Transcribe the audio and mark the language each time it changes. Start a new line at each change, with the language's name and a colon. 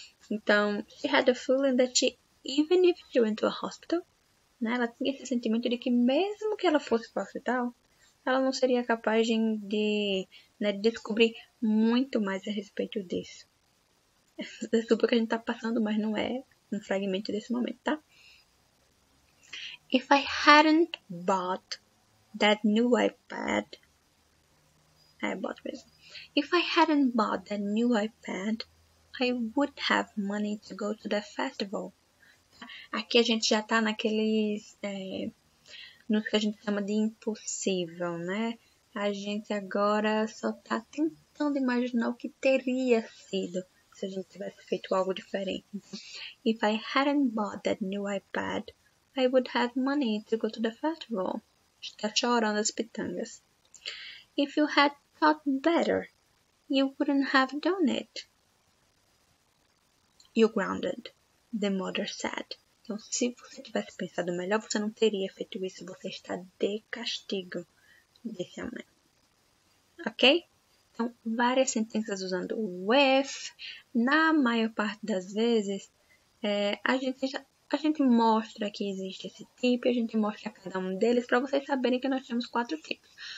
English: Então, she had the feeling that even if she went to a hospital, né?
Portuguese: Ela tinha esse sentimento de que mesmo que ela fosse para o hospital, ela não seria capaz de descobrir muito mais a respeito disso. Desculpa que a gente tá passando, mas não é um fragmento desse momento, tá?
English: If I hadn't bought that new iPad, I bought mesmo. If I hadn't bought that new iPad, I would have money to go to the festival.
Portuguese: Aqui a gente já tá naqueles, no que a gente chama de impossível, né? A gente agora só tá tentando imaginar o que teria sido se a gente tivesse feito algo diferente.
English: If I hadn't bought that new iPad, I would have money to go to the festival.
Portuguese: Está chorando as pitangas.
English: If you had thought better, you wouldn't have done it. You're grounded, the mother said.
Portuguese: Então, se você tivesse pensado melhor, você não teria feito isso. Você está de castigo, disse a mãe. Ok? Então, várias sentenças usando o if. Na maior parte das vezes, a gente mostra que existe esse tipo, a gente mostra cada um deles para vocês saberem que nós temos 4 tipos.